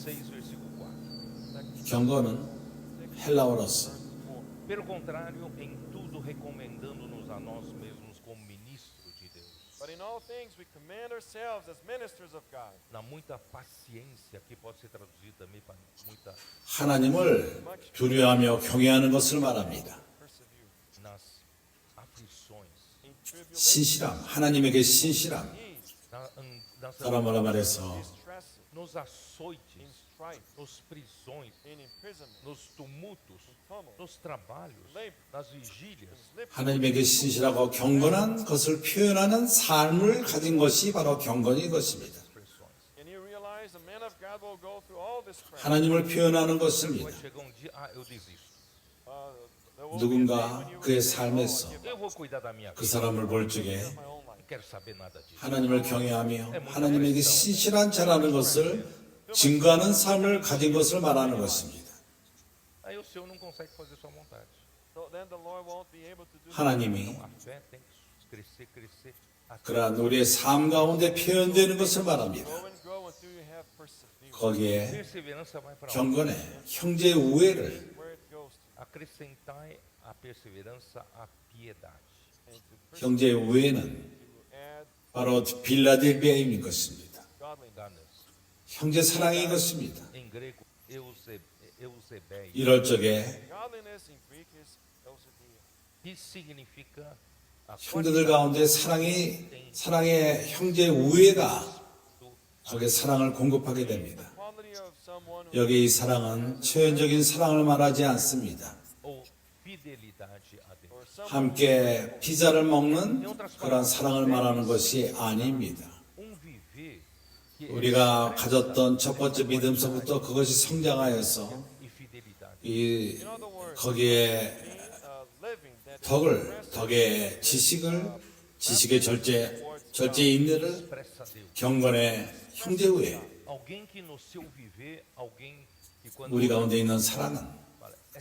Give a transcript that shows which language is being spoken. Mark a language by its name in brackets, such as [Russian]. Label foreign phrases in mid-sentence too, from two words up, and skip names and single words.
[Portuguese] 6, versículo 4. [Korean] 경건은 헬라어로서 [English] Verse 4. [Portuguese] Pelo contrário, em tudo recomendando-nos a nós mesmos como ministro de Deus. [English] But in all things we command ourselves as ministers of God. [Portuguese] Na muita paciência, que pode ser traduzido também para muita [Korean] 하나님을 두려워하며 경외하는 것을 말합니다. [English] Persevere. [Portuguese] nas aflições, [English] In tribulation, [Korean] 신실함, 하나님에게 신실함. [English] peace, [Portuguese] nas [Korean] 다른 말로 말해서 [English] distresses, [Portuguese] nos [English] in [Portuguese] açoites, [English] strife, [Portuguese] nos prisões, [English] in imprisonment, [Portuguese] nos tumultos, [English] tumult, [Portuguese] nos trabalhos, nas vigílias, [Korean] 하나님에게 신실하고 경건한 것을 표현하는 삶을 가진 것이 바로 경건인 것입니다. [Portuguese] pressões. [English] and you realize the man of God will go through all this pressure. [Korean] 하나님을 표현하는 것입니다. [Portuguese] Vai chegar um dia, eu desisto. [English] There will be a day [Korean] 누군가 [English] when you [Korean] 그의 [English] will say, [Korean] 삶에서 [English] "Oh, I give [Portuguese] Eu vou cuidar da minha [Korean] 그 [Portuguese] vida. [Korean] 사람을 볼 적에 [English] up my own life." [Portuguese] Não quero saber nada disso. [Korean] 하나님을 경외하며 하나님에게 신실한 자라는 것을 증거하는 삶을 가진 것을 말하는 것입니다. [Portuguese] Aí o Senhor não consegue fazer sua vontade. [English] So then the Lord won't be able to do [Korean] 하나님이 [Portuguese] A fé tem que crescer, até [Korean] 그러한 우리의 삶 가운데 표현되는 것을 말합니다. [English] grow and grow until you have perseverance. [Korean] 거기에 [Portuguese] perseverança vai para onde? [Korean] 경건에 형제 우애를 [English] Where it goes to. [Portuguese] Acrescentai a perseverança à piedade. [English] And to 형제 우애는 add [Korean] 바로 빌라델비아인 것입니다. [English] godliness. Ganas. [Korean] 형제 사랑인 것입니다. [Portuguese] Em grego, eusebei, [Korean] 이럴 적에 [English] Godliness in Greek is Eusebeia. [Portuguese] que significa a [Korean] 형제들 가운데 사랑의 형제 우애가 거기에 사랑을 공급하게 됩니다. [English] Quality of someone who [Korean] 여기 이 사랑은 초연적인 사랑을 말하지 않습니다. [Portuguese] ou fidelidade a Deus. [English] or someone [Korean] 함께 피자를 먹는 그런 사랑을 말하는 것이 아닙니다. [Portuguese] Viver que [Korean] 우리가 가졌던 첫 번째 믿음서부터 그것이 성장하여서 e fidelidade. 이 [English] in other words, [Korean] 거기에 [English] living that [Korean] 덕의 지식의 절제 인내를 [Portuguese] Presta a Deus. [Korean] 경건의 형제 우애 [Portuguese] Alguém que no seu viver, alguém que quando [Korean] 우리 가운데 있는 사랑은 [Portuguese] é